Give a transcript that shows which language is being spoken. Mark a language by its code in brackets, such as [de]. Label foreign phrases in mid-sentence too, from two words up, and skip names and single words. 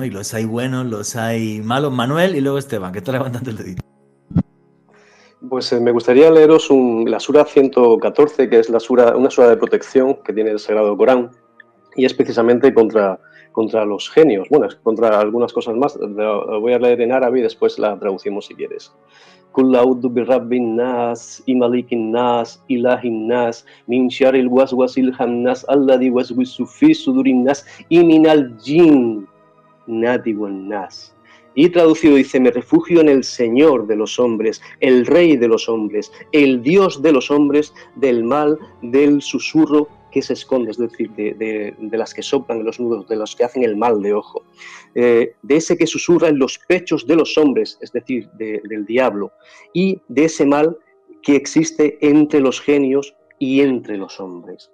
[es] Y los hay buenos, los hay malos. Manuel y luego Esteban, que está levantando el dedito. Pues me gustaría leeros la Sura 114, que es una sura de protección que tiene el Sagrado Corán, y es precisamente contra los genios. Bueno, es contra algunas cosas más. Lo voy a leer en árabe y después la traducimos si quieres. [ar] قل أعوذ برب الناس ملك الناس إله الناس من شر الوسواس الخناس الذي يوسوس في صدور الناس, y من الجنة والناس. [es] Y traducido dice, me refugio en el Señor de los hombres, el Rey de los hombres, el Dios de los hombres, del mal, del susurro que se esconde, es decir, de las que soplan en los nudos, de los que hacen el mal de ojo, de ese que susurra en los pechos de los hombres, es decir, del diablo, y de ese mal que existe entre los genios y entre los hombres.